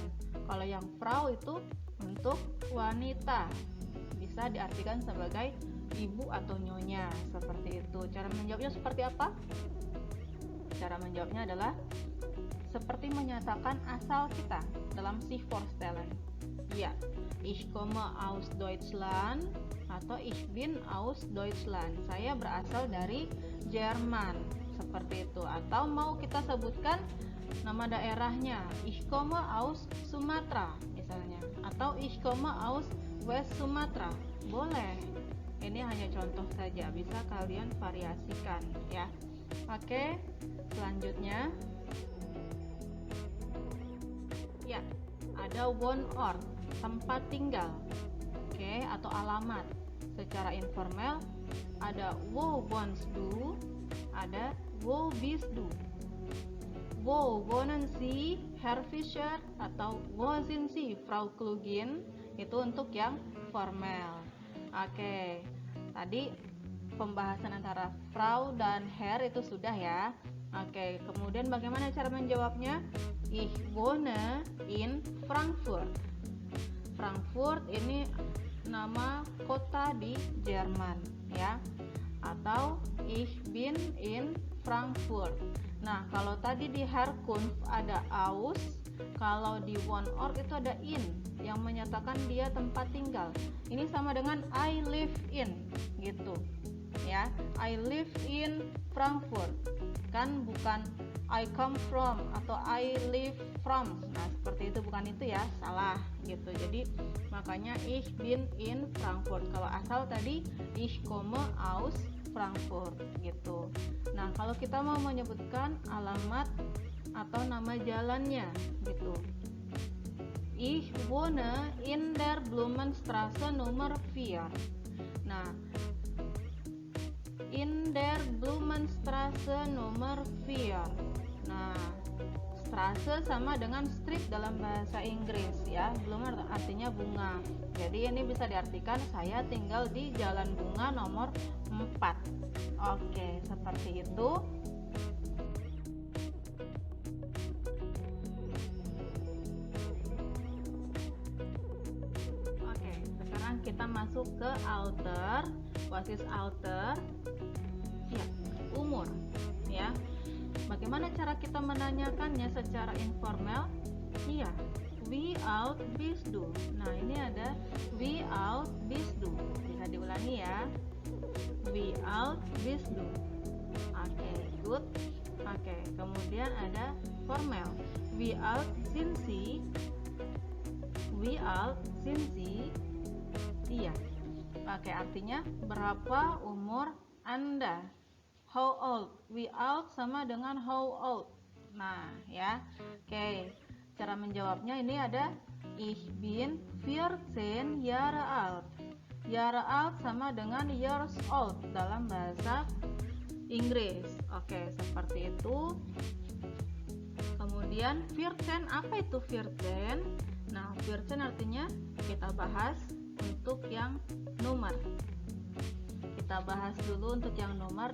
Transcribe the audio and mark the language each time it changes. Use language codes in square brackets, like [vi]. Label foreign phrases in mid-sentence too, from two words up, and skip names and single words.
[id] Kalau yang Frau itu untuk wanita, bisa diartikan sebagai ibu atau nyonya, seperti itu. Cara menjawabnya seperti apa? Cara menjawabnya adalah seperti menyatakan asal kita dalam si Vorstellen. [de] Ya, ich komme aus Deutschland atau ich bin aus Deutschland. [id] Saya berasal dari Jerman, seperti itu. Atau mau kita sebutkan nama daerahnya, [de] ich komme aus Sumatera misalnya, atau ich komme aus West Sumatra. [id] Boleh. Ini hanya contoh saja, bisa kalian variasikan ya. Oke, selanjutnya ya, ada wohnort, tempat tinggal. Oke, atau alamat. Secara informal ada [de] wo wohnst du, [id] ada [de] wo bist du. Wo wohnen Sie, Herr Fischer, atau wo sind Sie, Frau Klugin. [id] Itu untuk yang formal. Oke, tadi pembahasan antara Frau dan Herr itu sudah ya. Oke, kemudian bagaimana cara menjawabnya? [de] Ich wohne in Frankfurt. [id] Frankfurt ini nama kota di Jerman ya. [de] Atau ich bin in Frankfurt. [id] Nah, kalau tadi di Herkunft ada aus, kalau di wohnort itu ada in yang menyatakan dia tempat tinggal. Ini sama dengan [en] I live in [id] gitu. Ya, [en] I live in Frankfurt. [id] Kan bukan [en] I come from atau I live from. [id] Nah, seperti itu, bukan itu ya, salah gitu. Jadi makanya [de] ich bin in Frankfurt. [id] Kalau asal tadi [de] ich komme aus Frankfurt [id] gitu. Nah, kalau kita mau menyebutkan alamat atau nama jalannya gitu. [de] Ich wohne in der Blumenstraße Nummer 4. Nah, in der Blumenstraße Nummer 4. [id] Nah, Straße sama dengan street dalam bahasa Inggris ya. Blumen artinya bunga. Jadi ini bisa diartikan saya tinggal di Jalan Bunga nomor 4. Oke, seperti itu. Oke, sekarang kita masuk ke alter. [en] What is alter? [id] Ya, umur ya. Bagaimana cara kita menanyakannya secara informal? Iya, [de] wie alt bist du? [id] Nah, ini ada [de] wie alt bist du. [id] Bisa diulangi ya. [de] Wie alt bist du? [id] Oke, good. Oke, kemudian ada formal. [de] Wie alt sind Sie? Wie alt sind Sie? [id] Iya. Oke, artinya berapa umur Anda? [en] How old? We out [id] sama dengan [en] how old. [id] Nah, ya. Oke, cara menjawabnya ini ada [de] ich bin 14 Jahre alt. Jahre alt [id] sama dengan [en] years old [id] dalam bahasa Inggris. Oke, seperti itu. Kemudian 14, apa itu 14? Nah, 14 artinya kita bahas untuk yang nomor. Kita bahas dulu untuk yang nomor.